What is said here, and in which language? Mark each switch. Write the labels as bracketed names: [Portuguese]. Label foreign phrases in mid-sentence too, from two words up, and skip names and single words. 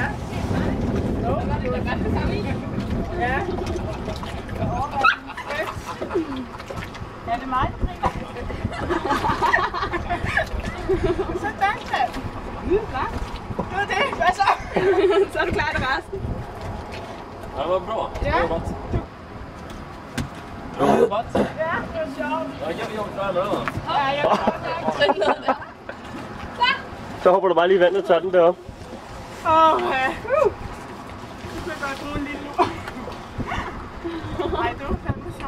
[Danish] Nå, var det der godt det samme i? Ja. Ja, det er mig, der griner. Sådan da. Hvad? Det var det. Hvad så? Så er du klar til resten. Ja, det var bra. Ja. Det var godt. Det var godt. Ja, det var sjovt. Jeg vil jo gøre noget. Ja, jeg kan godt. Trin ned der. Så hopper du bare lige i vandet og tager den deroppe. ja. Du kan godt bruge en lille lur. Ej, det var fandme sjovt.